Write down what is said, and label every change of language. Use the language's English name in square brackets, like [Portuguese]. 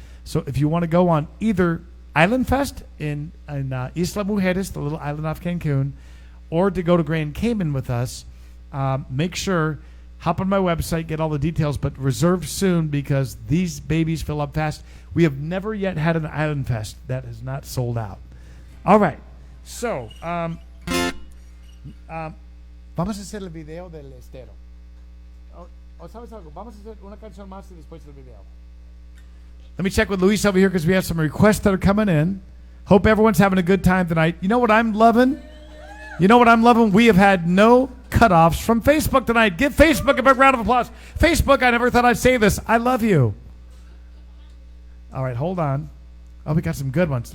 [English] So if you want to go on either Island Fest in Isla Mujeres, the little island off Cancun, or to go to Grand Cayman with us, make sure, hop on my website, get all the details, but reserve soon because these babies fill up fast. We have never yet had an Island Fest that has not sold out. All right. [Spanish] So, vamos a hacer el video del estero. O sabes algo, vamos a hacer una canción más y después el video. [English] Let me check with Luis over here because we have some requests that are coming in. Hope everyone's having a good time tonight. You know what I'm loving? We have had no cutoffs from Facebook tonight. Give Facebook a big round of applause. Facebook, I never thought I'd say this. I love you. All right, hold on. Oh, we got some good ones.